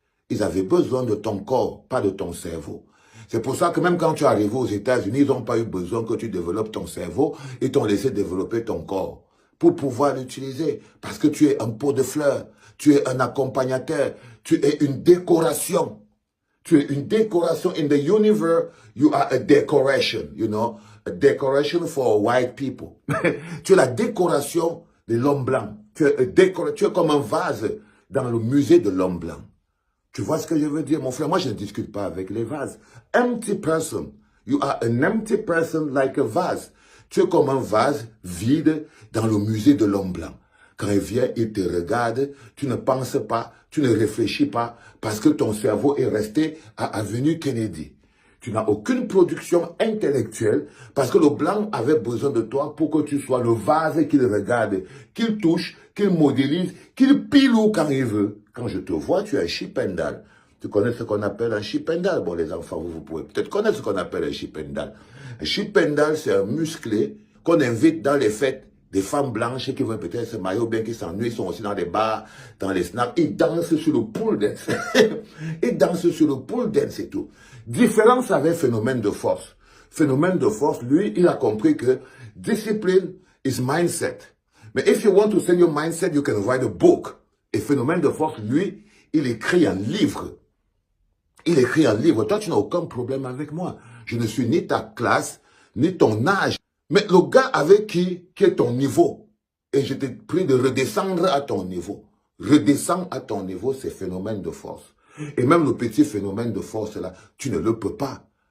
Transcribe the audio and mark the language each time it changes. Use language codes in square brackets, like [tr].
[fr] Ils avaient besoin de ton corps, pas de ton cerveau. C'est pour ça que même quand tu es arrivé aux États-Unis, ils n'ont pas eu besoin que tu développes ton cerveau, ils t'ont laissé développer ton corps pour pouvoir l'utiliser. Parce que tu es un pot de fleurs, tu es un accompagnateur, tu es une décoration. Tu es une décoration. [en] In the universe, you are a decoration, you know, a decoration for white people. [fr] Tu es la décoration de l'homme blanc. Tu es comme un vase dans le musée de l'homme blanc. Tu vois ce que je veux dire, mon frère? Moi, je ne discute pas avec les vases. [en] Empty person. You are an empty person like a vase. [fr] Tu es comme un vase vide dans le musée de l'homme blanc. Quand il vient, il te regarde, tu ne penses pas, tu ne réfléchis pas, parce que ton cerveau est resté à Avenue Kennedy. Tu n'as aucune production intellectuelle, parce que le blanc avait besoin de toi pour que tu sois le vase qu'il regarde, qu'il touche, qu'il modélise, qu'il piloue quand il veut. Quand je te vois, tu es un chipendal. Tu connais ce qu'on appelle un chipendal? Bon, les enfants, vous pouvez peut-être connaître ce qu'on appelle un chipendal. Un chipendal, c'est un musclé qu'on invite dans les fêtes. Des femmes blanches qui veulent peut-être se marier ou bien qui s'ennuient, sont aussi dans des bars, dans les snacks. Ils dansent sur le pool dance. Ils dansent sur le pool dance et tout. Différence avec phénomène de force. Phénomène de force, lui, il a compris que [en] discipline is mindset. Mais if you want to send your mindset, you can write a book. [fr] Et phénomène de force, lui, il écrit un livre. Il écrit un livre. Toi, tu n'as aucun problème avec moi. Je ne suis ni ta classe, ni ton âge. Mais le gars avec qui est ton niveau, et je te prie de redescendre à ton niveau. Redescends à ton niveau, c'est phénomène de force. Et même le petit phénomène de force là, tu ne le peux pas.